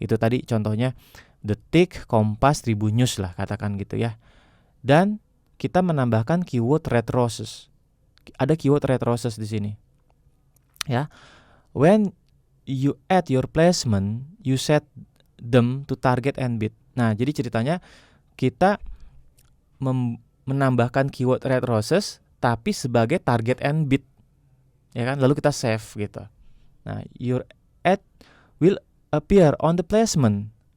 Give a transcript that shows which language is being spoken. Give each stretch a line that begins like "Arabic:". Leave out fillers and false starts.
Indonesian: Itu tadi contohnya Detik, Kompas, Tribun News lah katakan gitu ya. Dan kita menambahkan keyword red roses. Ada keyword red roses di sini.
English: Ya, when you add your placement, you set them to target and bid.
Indonesian: Nah, jadi ceritanya kita menambahkan keyword red roses tapi sebagai target and bid, ya kan? Lalu kita save gitu.
English: Nah, your ad will appear on the placement.